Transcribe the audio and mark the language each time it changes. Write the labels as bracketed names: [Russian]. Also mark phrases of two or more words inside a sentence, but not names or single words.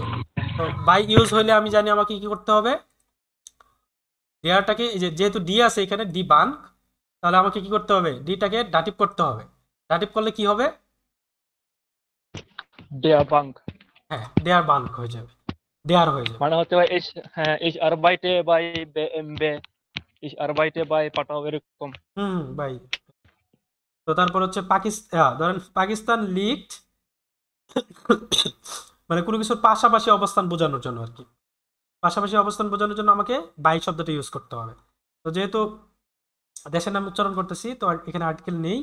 [Bangla] তো বাই ইউজ হইলে আমি জানি আমাকে কি করতে হবে, ডেয়ারটাকে, এই যে যেহেতু ডি আছে এখানে [German] die Bank, [Bangla] তাহলে আমাকে কি করতে হবে, ডিটাকে ডাটিভ করতে হবে। ডাটিভ করলে কি হবে, [German] Der Bank [Bangla] হ্যাঁ [German] der Bank [Bangla] হয়ে যাবে, ডেয়ার হয়ে যাবে। মানে হচ্ছে ভাই [German] ich arbeite bei BMW, ich arbeite bei [Bangla] পাঠাও এরকম। ভাই। তো তারপর হচ্ছে পাকিস্তান, ধরেন পাকিস্তান লিগড মানে কোনো কিছুর পাশাপাশি অবস্থান বোঝানোর জন্য আর কি, পাশাপাশি অবস্থান বোঝানোর জন্য আমাকে বাই শব্দটা ইউজ করতে হবে। তো যেহেতু দেশের নাম উচ্চারণ করতেছি, তো এখানে আর্টিকেল নেই।